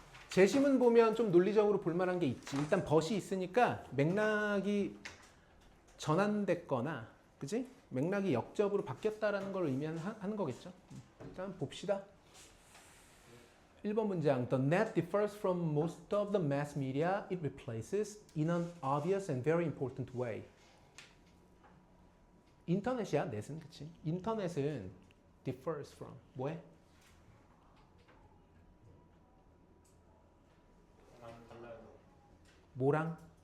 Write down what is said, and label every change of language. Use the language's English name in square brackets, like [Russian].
[Korean] 제시문 보면 좀 논리적으로 볼만한 게 있지. 일단 벗이 있으니까 맥락이 전환됐거나, 그지? 맥락이 역접으로 바뀌었다라는 걸 의미하는 거겠죠. 일단 봅시다. 1번 문장. [English] The net differs from most of the mass media it replaces in an obvious and very important way. [Korean] 인터넷이야, 넷은, 그치? 인터넷은 [English] differs from, [Korean] 뭐해? 뭐랑?